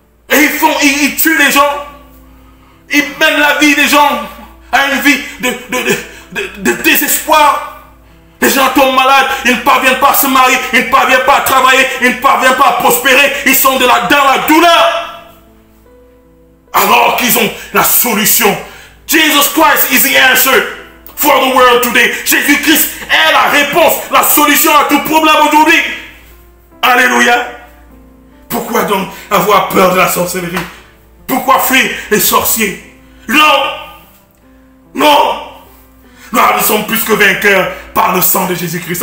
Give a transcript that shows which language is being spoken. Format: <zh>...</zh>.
<fr>Et ils tuent les gens. Ils mènent la vie des gens à une vie de désespoir. Les gens tombent malades, ils ne parviennent pas à se marier, ils ne parviennent pas à travailler, ils ne parviennent pas à prospérer. Ils sont dans la douleur. Alors qu'ils ont la solution.</fr> <en>Jesus Christ is the answer for the world today.</en> <fr>Jésus-Christ est la réponse, la solution à tout problème aujourd'hui. Alléluia. Pourquoi donc avoir peur de la sorcellerie? Pourquoi fuir les sorciers? Non. Nous sommes plus que vainqueurs par le sang de Jésus-Christ.</fr>